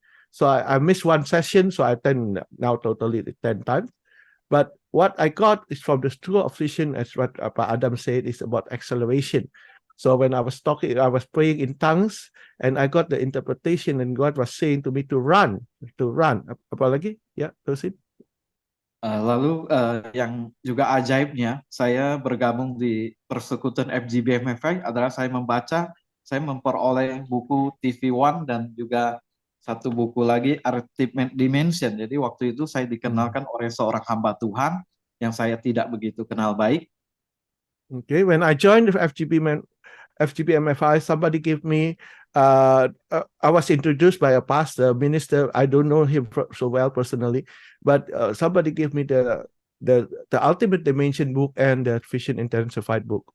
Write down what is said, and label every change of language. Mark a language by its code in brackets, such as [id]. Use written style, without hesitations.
[en] So I missed one session, so I attend now totally 10 times. But what I got is from the school of vision, as what Adam said, is about acceleration. So when I was talking, I was praying in tongues, and I got the interpretation, and God was saying to me to run. [id] Apa lagi? Ya, terusin. Lalu yang juga ajaibnya, saya bergabung di persekutuan FGBMFI adalah saya memperoleh buku TV One dan juga satu buku lagi, Ultimate Dimension. Jadi waktu itu saya dikenalkan oleh seorang hamba Tuhan yang saya tidak begitu kenal baik. [en] Okay, when I joined the FGBMFI, somebody gave me, I was introduced by a pastor, minister. I don't know him so well personally, but somebody gave me the Ultimate Dimension book and the Vision Intensified book.